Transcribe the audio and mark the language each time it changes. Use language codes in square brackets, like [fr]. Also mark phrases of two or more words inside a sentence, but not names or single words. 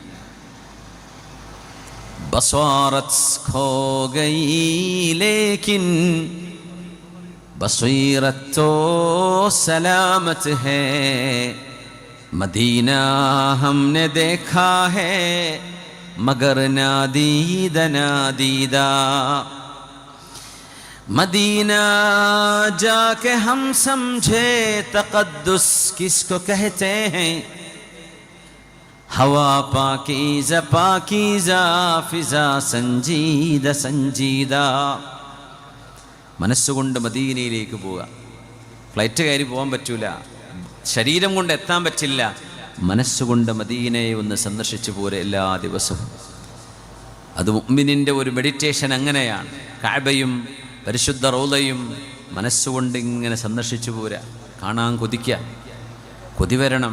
[ur] بصارت کھو گئی لیکن بصیرت تو سلامت ہے. مدینہ ہم نے دیکھا ہے مگر نادیدہ نادیدہ. مدینہ جاکے ہم سمجھے تقدس کسکو کہتے ہیں. ہوا پاکیزہ پاکیزہ فضا سنجیدہ سنجیدہ. [ml] മനസ്സുകൊണ്ട് മദീനയിലേക്ക് പോവുക. ഫ്ലൈറ്റ് കയറി പോകാൻ പറ്റൂല, ശരീരം കൊണ്ട് എത്താൻ പറ്റില്ല. മനസ്സുകൊണ്ട് മദീനയെ ഒന്ന് സന്ദർശിച്ചു പോരെ എല്ലാ ദിവസവും. അത് മുഅ്മിനിൻ്റെ ഒരു മെഡിറ്റേഷൻ അങ്ങനെയാണ്. കഅബയും പരിശുദ്ധ റൗളയും മനസ്സുകൊണ്ട് ഇങ്ങനെ സന്ദർശിച്ചു പോരാ, കാണാൻ കൊതിക്കുക, കൊതി വരണം.